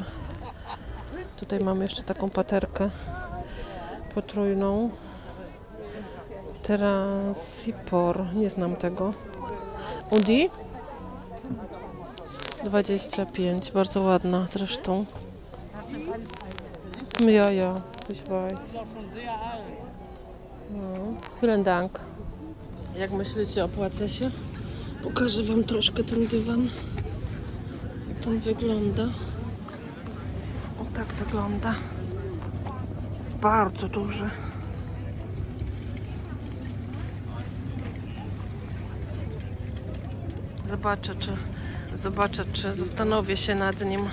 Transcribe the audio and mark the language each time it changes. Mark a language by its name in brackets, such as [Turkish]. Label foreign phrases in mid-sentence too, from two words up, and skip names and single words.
[Polish] Tutaj mamy jeszcze taką paterkę potrójną. Transipor, nie znam tego. Udi? 25, bardzo ładna zresztą. [German] Ja, ich weiß. No, vielen Dank. [Polish] Jak myślicie, opłaca się? Pokażę wam troszkę ten dywan. Jak on wygląda. O, tak wygląda. Jest bardzo duży. Zobaczę, czy zastanowię się nad nim.